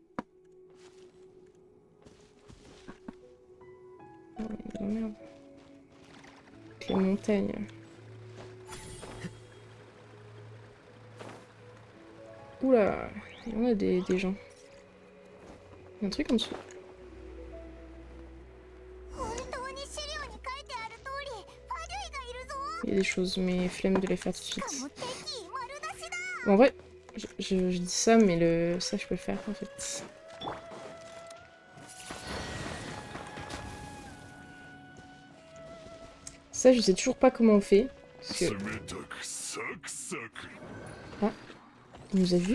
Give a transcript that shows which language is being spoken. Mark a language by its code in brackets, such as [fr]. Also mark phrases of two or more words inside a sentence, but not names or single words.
[fr] Oh merde. Avec les montagnes. Oula, il y en a des gens. Il y a un truc en dessous. [ja] 本当に資料に書いてある通りファデュイがいるぞ。 [fr] Il y a des choses, mais flemme de les faire tout de [ja] しか [fr] suite. [ja] も敵丸出しだ。 [fr] En vrai, je dis ça, mais ça je peux le faire en fait. Ça, je sais toujours pas comment on fait. Parce que... Ah, il nous a vus.